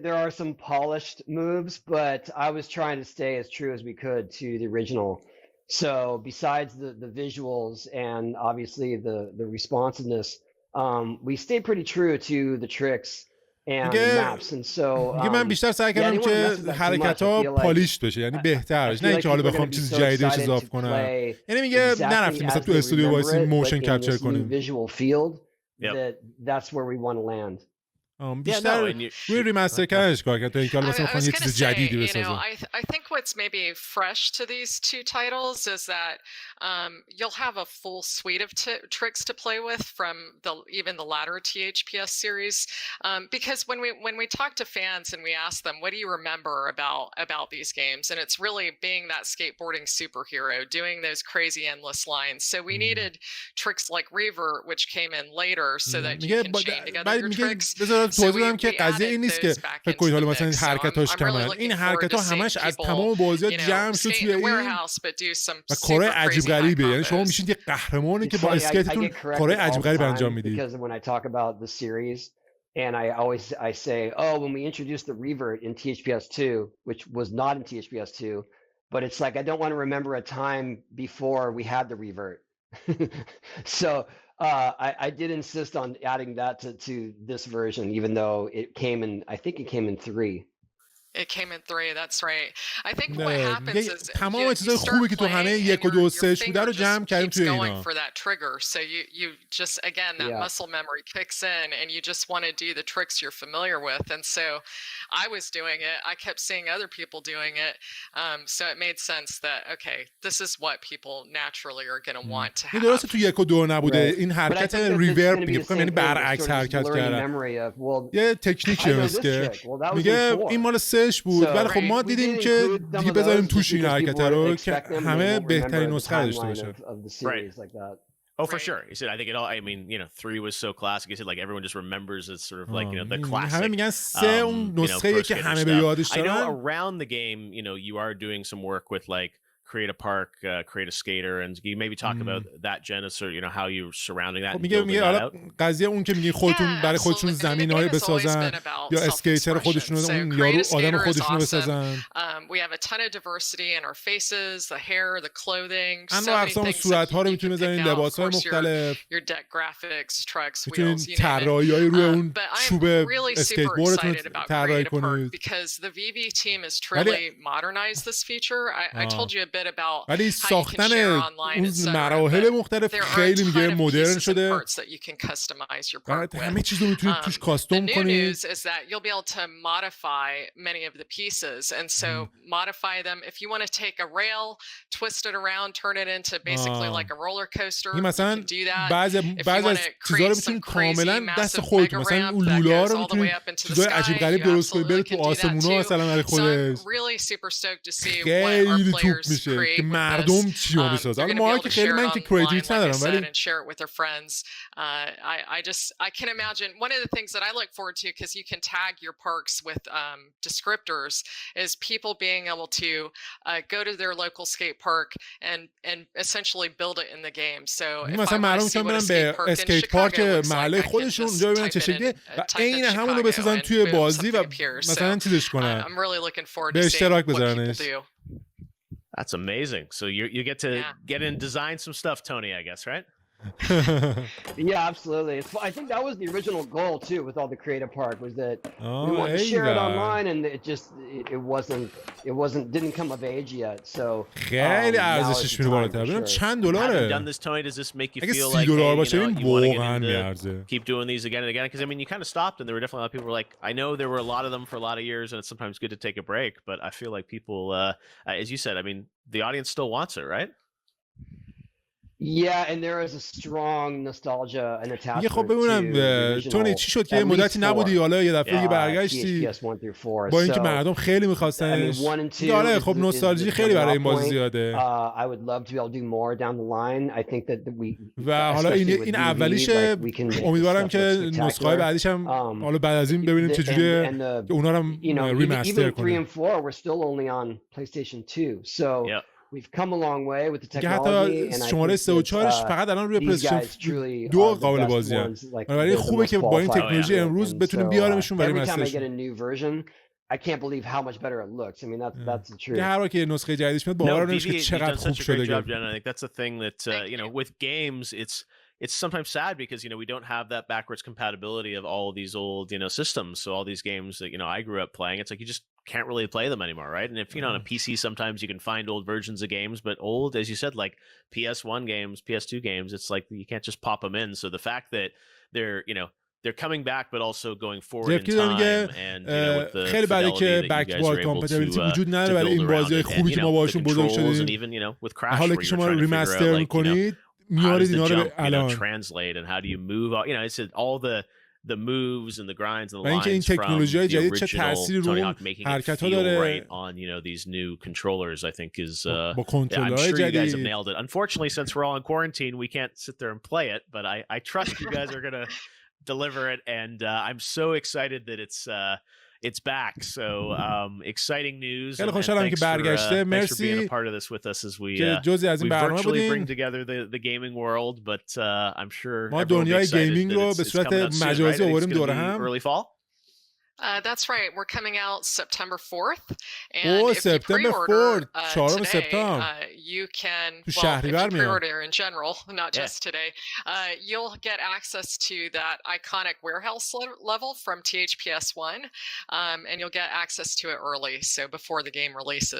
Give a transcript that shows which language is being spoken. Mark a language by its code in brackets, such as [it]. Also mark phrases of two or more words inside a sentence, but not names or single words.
[en] There are some polished moves, but I was trying to stay as true as we could to the original. So besides the visuals and obviously the responsiveness, we stayed pretty true to the tricks and the maps. And so [fa] من بیشتر سعی کردم که حرکت‌ها پالیش بشه، یعنی بهترش، نه اینکه حالا بخوام چیز جدیدش اضافه کنم. یعنی میگه نرفتیم مثلا تو استودیو وایسیم [en] motion capture [fa] کنیم. [en] That's where we want to land. [fa] بیشتر روی ریمستر کردنش کار کرد تا اینکه حالا مثلا بخوام یه چیز جدیدی بسازم. [en] I think what's maybe fresh to these two titles is that you'll have a full suite of tricks to play with from even the latter THPS series, because when we talk to fans and we ask them, what do you remember about these games, and it's really being that skateboarding superhero doing those crazy endless lines. So we needed tricks like Revert, which came in later, so that you can chain together your tricks. [fa] توضیح بدم که قضیه این نیست که فکر کنید حالا مثلا حرکتاش کمن، این حرکت‌ها همش از تمام بازی‌ها جمع شد توی این و کارهای عجیب غریبه. یعنی شما میشید یه قهرمانی که با اسکیتتون کارهای عجیب غریب انجام میدید. [en] And I say, when we introduced the revert in THPS 2, which was not in THPS 2, but it's like I don't want to remember a time before we had the revert. So I did insist on adding that to this version, even though I think it came in 3. It came in 3, that's right. I think what happens is [fa] تمام چیزای خوبی که تو همه 1 و 2 و 3 بوده رو جمع کردیم توی اینا. [en] For that trigger, so you just again that muscle memory kicks in, and you just want to do the tricks you're familiar with. And so I was doing it. I kept seeing other people doing it, so it made sense that okay, this is what people naturally are going to want to have. [fa] درسته تو 1 و 2 نبوده این حرکت ریورب میگه، فکر کنم یعنی برعکس حرکت کردن. یه تکنیکیه که میگه این مال 3 بود، ولی خب ما دیدیم که دیگه بذاریم توش این حرکت رو که همه بهترین نسخه داشته باشه. [en] Oh, for sure. He said, I think it all, I mean, 3 was so classic. He said, like, everyone just remembers it's sort of like, the classic. [fa] همه میگن 3 اون نسخه که همه به یادش دارن. [en] I know around the game, you are doing some work with like create a park, create a skater, and you maybe talk about that, Genesis, or how you're surrounding that. [fa] میگه حالا قضیه اون که میگه خودتون برای خودتون زمین‌های بسازن یا اسکیتر خودشون رو اون یارو آدم خودشون رو بسازن. [en] We have a ton of diversity in our faces, the hair, the clothing. [fa] انواع اقسام صورت‌ها رو میتونید بذارین، لباس‌های مختلف. [en] Your deck graphics, trucks, wheels, [fa] طراحی‌های روی اون چوب اسکیتبوردتون طراحی کنید. [en] Because the VV team has truly modernized this feature. I told you a bit about [fa] ولی ساختن اون مراحل مختلف خیلی میگه مدرن شده. همه چیز رو میتونید توش کاستوم کنید. [en] The news is that you'll be able to modify many of the pieces, and so modify them. If you want to take a rail, twist it around, turn it into basically like a roller coaster. You can do that. [fa] بعضی از چیزا رو میتونید کاملا دست خودتون، مثلا اون لولا رو میتونید چیزای عجیب غریب درست کنید، برید تو آسمونا مثلا برای خودش. خیلی توپ میشه که مردم چی رو بسازن. حالا ما که خیلی من که کریتیویتی ندارم، ولی [en] I can imagine one of the things that I look forward to, because you can tag your parks with descriptors, is people being able to go to their local skate park and essentially build it in the game. So [fa] مثلا مردم که برن به اسکیت پارک محله خودشون اونجا ببینن چه شکلیه و عین همون رو بسازن توی بازی و مثلا چیزش کنن، به اشتراک بذارنش. [en] That's amazing. So you get to get in, design some stuff, Tony, I guess, right? Yeah, absolutely. I think that was the original goal too with all the creative part, was that we wanted to share it online, and it didn't come of age yet. So [fa] خیلی ارزشش میره بالاتر. ببین چند دلاره. [en] Done this, Tony, does this make you feel [fa] like $30 باشه این واقعا میارزه. [en] Keep doing these again and again, because I mean you kind of stopped, and there were definitely a lot of people who were like, I know there were a lot of them for a lot of years, and it's sometimes good to take a break, but I feel like people, as you said, I mean the audience still wants it, right? Yeah, and there is a strong nostalgia and attachment. [fa] خب ببینم تونی چی شد که مدتی نبودی حالا یه دفعه برگشتی با اینکه مردم خیلی می‌خواستنش. آره خب نوستالژی خیلی برای این بازی زیاده. و حالا این اولیشه، امیدوارم که نسخه‌های بعدیش هم حالا بعد از این ببینیم چجوریه که اونا رو هم ریمستر کنیم. [en] We've come a long way with the technology [fa] and شماره 3 و 4 فقط الان روی پلی‌استیشن 2 قابل بازی ان. ولی خوبه که با این تکنولوژی امروز بتونیم بیاریمشون برای مسترشون. [en] I can't believe how much better it looks. I mean that's the truth. [fa] هر وقت که نسخه جدیدش میاد باور نمیشه که چقدر خوب شده. [en] I think that's the thing that you know with games it's sometimes sad because you know we don't have that backwards compatibility of all of these old systems. So all these games that I grew up playing, it's like you just can't really play them anymore, right? And if on a PC sometimes you can find old versions of games, but old, as you said, like PS1 games, PS2 games, it's like you can't just pop them in. So the fact that they're coming back but also going forward in time and with the [fa] خیلی برای که [en] back to back compatibility [fa] وجود نداره برای این بازی‌های خوبی که ما باشون بزرگ شدیم. حالا که شما ریمستر می‌کنید میارید اینا رو الان [en] translate and how do you move it's all the moves and the grinds and the lines [fa] این تکنولوژی‌های جدید چه تأثیری رو حرکت‌ها داره [en] on these new controllers I think is [fa] با کنترل‌های جدید. [en] You guys have [fa] جدید. [en] nailed it. Unfortunately, since we're all in quarantine, we can't sit there and play it, but I trust you guys are going to deliver it and I'm so excited that it's back. So exciting news. [fa] خیلی خوشحالم که برگشته. مرسی [en] being a part of this with us as we [fa] جزئی از این برنامه بودیم. [en] bring together the gaming world, but I'm sure [fa] ما دنیای گیمینگ رو به صورت مجازی آوردیم دور هم. [en] Early fall. That's right. We're coming out September 4th. And if you pre-order today, you can, well, if you pre-order in general, not just today, you'll get access to that iconic warehouse level from THPS1, and you'll get access to it early, so before the game releases.